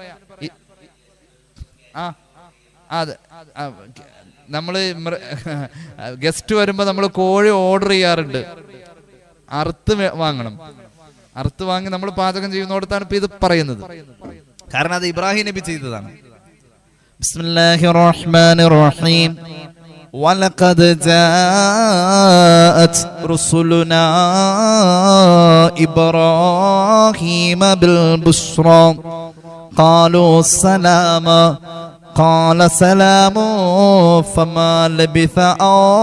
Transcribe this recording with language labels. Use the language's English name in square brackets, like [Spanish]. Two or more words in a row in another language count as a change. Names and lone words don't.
[Malayalam] അതെ, നമ്മള് ഗസ്റ്റ് വരുമ്പോ നമ്മൾ കോഴി ഓർഡർ ചെയ്യാറുണ്ട്. അറുത്ത് വാങ്ങണം. അറുത്ത് വാങ്ങി നമ്മൾ പാചകം ചെയ്യുന്നിടത്താണ് ഇപ്പൊ ഇത് പറയുന്നത്. കാരണം അത് ഇബ്രാഹിം നബി ചെയ്തതാണ്. [Arabic] بسم الله الرحمن الرحيم. وَلَقَدْ جَاءَتْ رُسُلُنَا إِبْرَاهِيمَ بِالْبُشْرَى قَالُوا سَلَامًا قَالَ سَلَامٌ فَمَا لَبِثَ أَن